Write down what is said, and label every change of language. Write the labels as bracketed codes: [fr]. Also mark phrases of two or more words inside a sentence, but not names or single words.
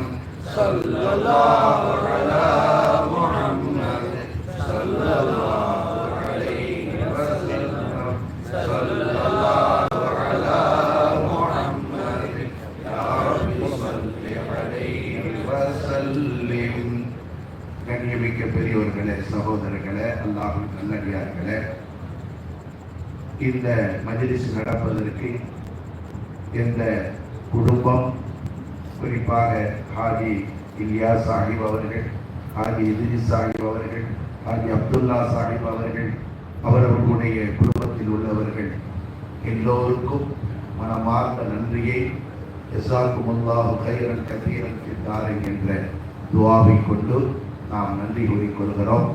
[ar] صلى الله على محمد صلى الله عليه وسلم. صلى الله على محمد يا رب صل عليه وسلم. [ta] கண்ணியமிக்க பெரியோர்களே, சகோதரர்களே, அல்லாஹ்வின் நல்லடியார்களே, இந்த மஜ்லிஸ் நடப்பதற்கு எந்த குடும்பம், குறிப்பாக ஹாஜி இலியா சாஹிப் அவர்கள், ஹாஜி இத்ரிஸ் சாஹிப் அவர்கள், ஹாஜி அப்துல்லா சாஹிப் அவர்கள், அவர்களுடைய குடும்பத்தில் உள்ளவர்கள் எல்லோருக்கும் மனமார்ந்த நன்றியை [ar] جزاكم الله خيرا كثيرا في الدارين [ta] என்ற துஆவை கொண்டு நாம் நன்றி கூறிக்கொள்கிறோம்.